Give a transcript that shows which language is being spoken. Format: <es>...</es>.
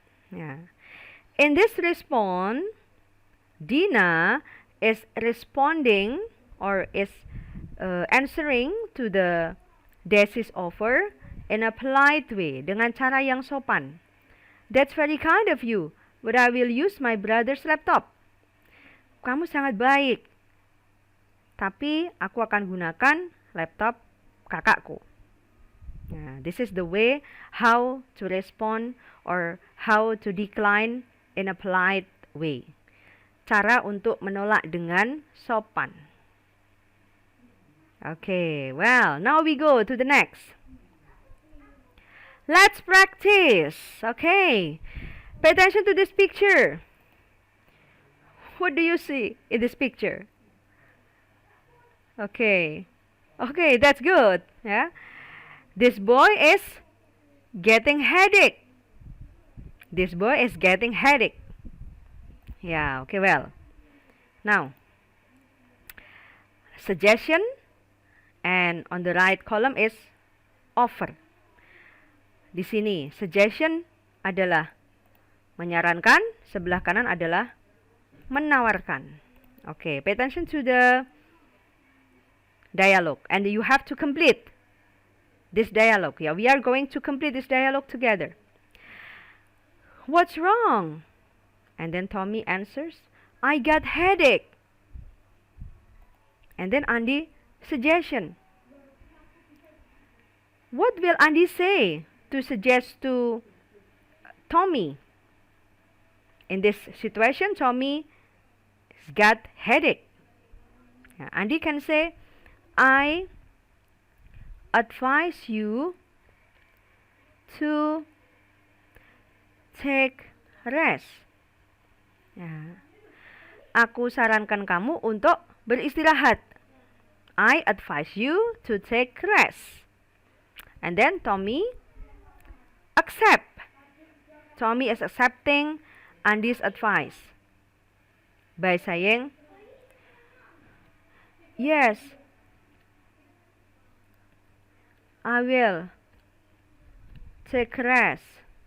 <en>Yeah. In this response, Dina is responding or is answering to the Desi's offer in a polite way,</en> <id>dengan cara yang sopan.</id> <en>That's very kind of you, but I will use my brother's laptop.</en> <id>Kamu sangat baik, tapi aku akan gunakan laptop kakakku.</id> <en>This is the way how to respond or how to decline in a polite way.</en> <id>Cara untuk menolak dengan sopan.</id> <en>Okay, well, now we go to the next. Let's practice. Okay, pay attention to this picture. What do you see in this picture? Okay, that's good. Yeah, this boy is getting headache. This boy is getting headache. Yeah, okay, well. Now, suggestion, and on the right column is offer.</en> <id>Di sini, suggestion adalah menyarankan, sebelah kanan adalah menawarkan.</id> <en>Okay, pay attention to the dialogue, and you have to complete this dialogue. Yeah, we are going to complete this dialogue together. What's wrong? And then Tommy answers, I got headache. And then Andy, suggestion. What will Andy say to suggest to Tommy? In this situation, Tommy has got headache. Andy can say, I advise you to take rest.</en> <id>Aku sarankan kamu untuk beristirahat.</id> <en>I advise you to take rest. And then Tommy accept. Tommy is accepting Andy's advice by saying, yes, I will take rest.</en>